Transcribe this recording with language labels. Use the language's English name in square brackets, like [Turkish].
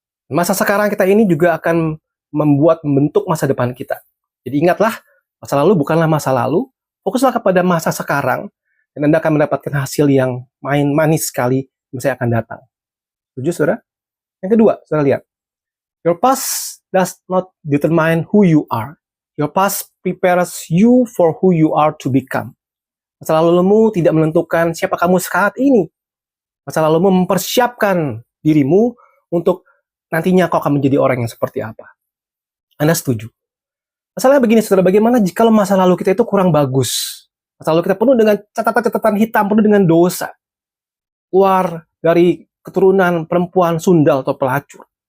[Indonesian] Masa sekarang kita ini juga akan membentuk masa depan kita. Jadi ingatlah, masa lalu bukanlah masa lalu, fokuslah kepada masa sekarang, dan Anda akan mendapatkan hasil yang manis sekali di masa yang akan datang. Setuju, saudara? Yang kedua, saudara lihat. [English] Your past does not determine who you are. Your past prepares you for who you are to become. [Indonesian] Masa lalumu tidak menentukan siapa kamu saat ini. Masa lalumu mempersiapkan dirimu untuk nantinya kau akan menjadi orang yang seperti apa. Anda setuju? Masalahnya begini, saudara, bagaimana jika masa lalu kita itu kurang bagus? Masa lalu kita penuh dengan catatan-catatan hitam, penuh dengan dosa. Keluar dari keturunan perempuan sundal atau pelacur.